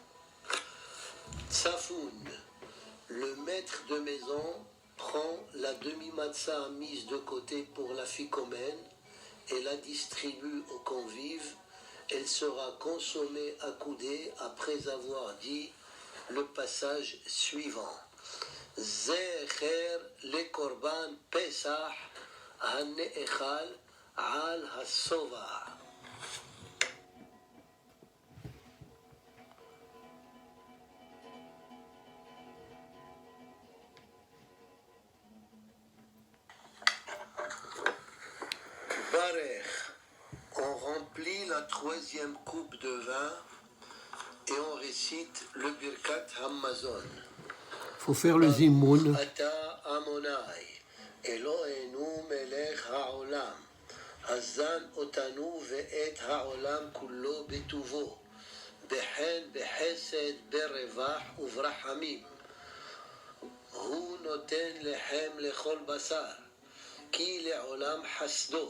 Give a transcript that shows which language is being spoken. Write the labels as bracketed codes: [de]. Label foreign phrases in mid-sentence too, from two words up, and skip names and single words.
[fr] Tsafoun, le maître de maison, prend la demi-matzah mise de côté pour la ficomène et la distribue aux convives. Elle sera consommée accoudée après avoir dit le passage suivant. [he] זכר לקרבן פסח הנאכל על השובע. [fr] Barech, on remplit la troisième coupe de vin et on récite le Birkat Hamazon. Faut faire le zimoun. [he] אתה אדוני, אלוהינו מלך העולם, הזן אותנו ואת העולם כולו בטובו, בחן בחסד ברווח וברחמים. הוא נותן לחם לכל בשר, כי לעולם חסדו.